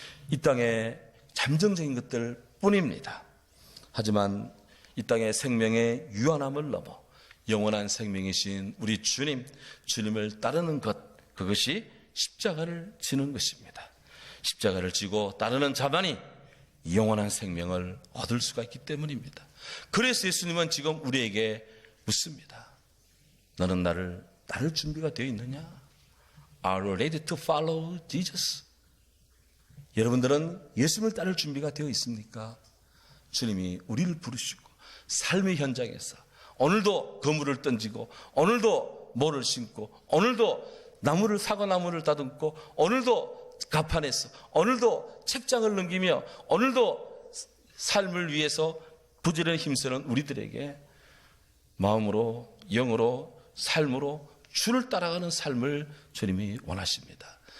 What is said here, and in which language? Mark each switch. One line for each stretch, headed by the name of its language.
Korean: 이 땅에 잠정적인 것들 뿐입니다. 하지만 이 땅의 생명의 유한함을 넘어 영원한 생명이신 우리 주님을 따르는 것, 그것이 십자가를 지는 것입니다. 십자가를 지고 따르는 자만이 영원한 생명을 얻을 수가 있기 때문입니다. 그래서 예수님은 지금 우리에게 묻습니다. 너는 나를 따를 준비가 되어 있느냐?
English: Are you ready to follow Jesus?
Korean: 여러분들은 예수님을 따를 준비가 되어 있습니까? 주님이 우리를 부르시고 삶의 현장에서 오늘도 그물을 던지고 오늘도 모를 심고 오늘도 사과나무를 다듬고 오늘도 가판에서 오늘도 책장을 넘기며 오늘도 삶을 위해서 부지런히 힘쓰는 우리들에게 마음으로 영으로 삶으로 주를 따라가는 삶을 주님이 원하십니다.